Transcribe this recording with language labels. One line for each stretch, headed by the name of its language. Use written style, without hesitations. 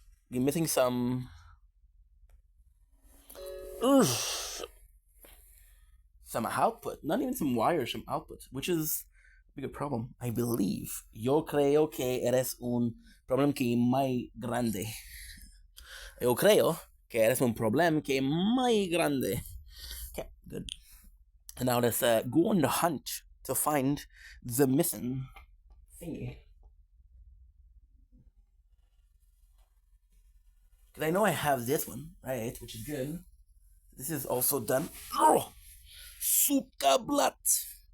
English: We're missing some oof, some output. Not even some wires, some output, which is a big problem. I believe.
Spanish: Yo creo que eres un problem que muy grande. Yo creo que eres un problem que muy grande.
English: Okay, good. And now let's go on the hunt to find the missing thingy. Because I know I have this one, right? Which is good. This is also done. Oh, Sukablat.